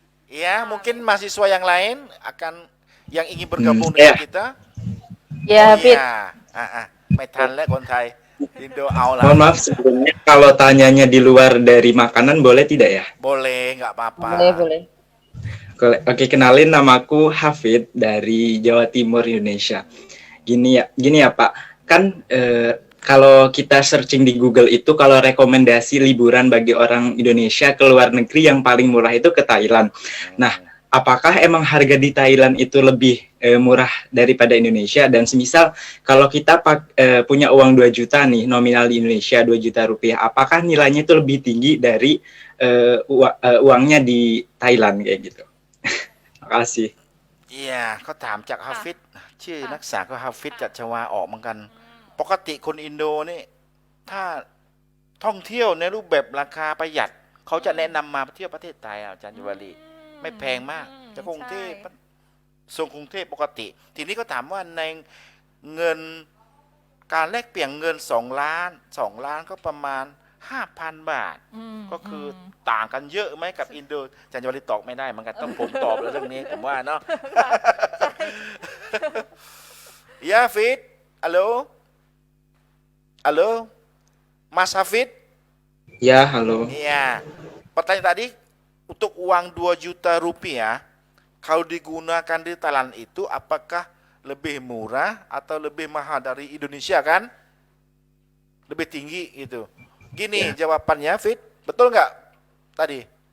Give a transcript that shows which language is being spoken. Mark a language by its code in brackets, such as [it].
[id] Iya, mungkin mahasiswa yang lain akan yang ingin bergabung dengan kita. Ya, Fit. [th] Iya, ไม่ทันแล้วคนไทยอินโดเอาละ [id] Mohon maaf sebelumnya kalau tanyanya di luar dari makanan boleh tidak ya? Boleh, nggak apa-apa. Boleh. Oke, kenalin namaku Hafid dari Jawa Timur Indonesia. Gini ya Pak, kan kalau kita searching di Google itu kalau rekomendasi liburan bagi orang Indonesia ke luar negeri yang paling murah itu ke Thailand. Nah, apakah emang harga di Thailand itu lebih murah daripada Indonesia? Dan semisal kalau kita punya uang 2 juta nih, nominal di Indonesia 2 juta rupiah, apakah nilainya itu lebih tinggi dari uangnya di Thailand kayak gitu? Makasih. [th] เขาถามจากฮาฟิดชื่อนักศึกษาก็ฮาฟิดจากชวาออกเหมือนกัน ปกติคนอินโดนี่ถ้าท่องเที่ยวในรูปแบบราคาประหยัด เขาจะแนะนำมาเที่ยวประเทศไทยอาจารย์ยุวลีไม่แพงมากจากกรุงเทพทรงกรุงเทพปกติ ทีนี้ก็ถามว่าในเงิน การแลกเปลี่ยนเงิน2 ล้านก็ประมาณ 5,000 บาท ก็คือต่างกันเยอะไหมกับอินโดอาจารย์ยุวลีตอบไม่ได้เหมือนกันต้องผมตอบแล้วเรื่องนี้ผมว่าเนาะ [id] Ya Fit, halo Mas Hafid. Ya, halo. Iya, pertanyaan tadi untuk uang 2 juta rupiah kalau digunakan di Thailand itu apakah lebih murah atau lebih mahal dari Indonesia kan? Lebih tinggi gitu. Gini jawabannya Fit, betul nggak tadi?